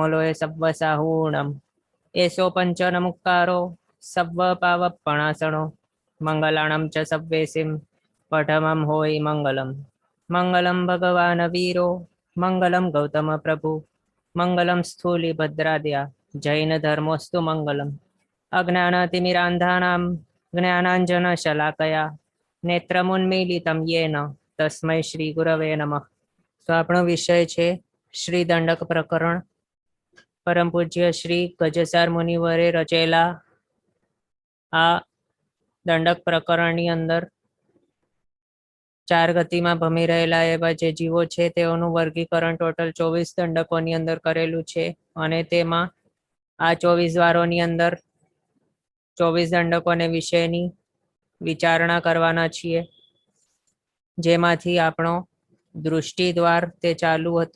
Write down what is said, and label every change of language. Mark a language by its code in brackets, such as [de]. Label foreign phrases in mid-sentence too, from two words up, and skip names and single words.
[pra] लोय सव्वसाहूणम् एषो पञ्चनमुक्कारो सव्वपावपणासनो मङ्गलाणं च सव्वेसिं पठमं होयि मङ्गलम् [sa] मङ्गलं भगवान् वीरो मङ्गलं गौतम प्रभु मङ्गलं स्थूलिभद्राद्या जैनधर्मोऽस्तु मङ्गलम् अज्ञानतिमिरान्धानां ज्ञानाञ्जनशलाकया नेत्रमुन्मीलितं येन तस्मै श्री गुरवे नमः। [gu] तो આપણો વિષય છે શ્રી દંડક પ્રકરણ। પરમ પૂજ્ય શ્રી ગજસાર મુનિવરે રચેલા આ દંડક પ્રકરણની અંદર ચાર ગતિમાં ભમી રહેલા એવા જે જીવો છે તેઓનું વર્ગીકરણ ટોટલ 24 દંડકોની અંદર કરેલું છે અને તેમાં આ 24 દ્વારોની અંદર 24 દંડકોને વિશેની વિચારણા કરવાના છીએ, જેમાંથી આપણો દૃષ્ટિ દ્વાર તે ચાલુ હતો।